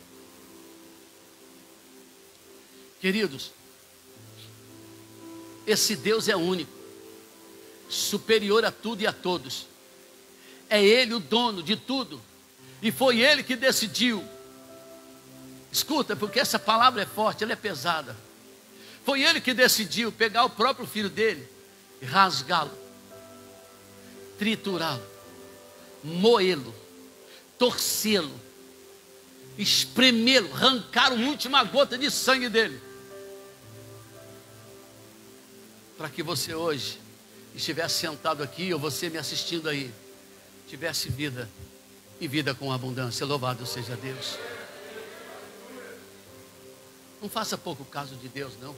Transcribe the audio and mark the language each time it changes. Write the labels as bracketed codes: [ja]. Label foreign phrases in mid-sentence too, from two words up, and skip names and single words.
[pt] Queridos, esse Deus é único, superior a tudo e a todos. É Ele o dono de tudo, e foi Ele que decidiu. Escuta, porque essa palavra é forte, ela é pesada. Foi Ele que decidiu pegar o próprio filho dele e rasgá-lo, triturá-lo, moê-lo, torcê-lo, espremê-lo, arrancar a última gota de sangue dele, para que você hoje estivesse sentado aqui, ou você me assistindo aí, tivesse vida, e vida com abundância. Louvado seja Deus. Não faça pouco caso de Deus, não.